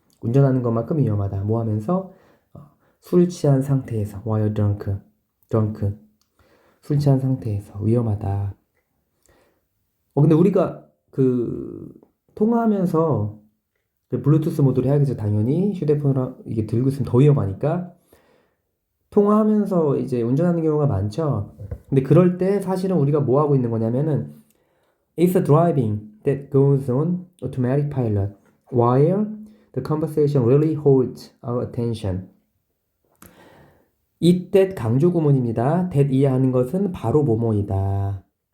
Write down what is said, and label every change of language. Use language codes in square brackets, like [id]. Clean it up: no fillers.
[ko] 운전하는 것만큼 위험하다. 뭐 하면서 술 취한 상태에서 while drunk 술 취한 상태에서 위험하다. 근데 우리가 그 통화하면서 블루투스 모드로 해야겠죠. 당연히 휴대폰으로 이게 들고 있으면 더 위험하니까 통화하면서 이제 운전하는 경우가 많죠. 근데 그럴 때 사실은 우리가 뭐 하고 있는 거냐면은 [en] It's a driving that goes on automatic pilot while the conversation really holds our attention. [ko] 이 that 강조 구문입니다. that 이해하는 것은 바로 뭐뭐이다.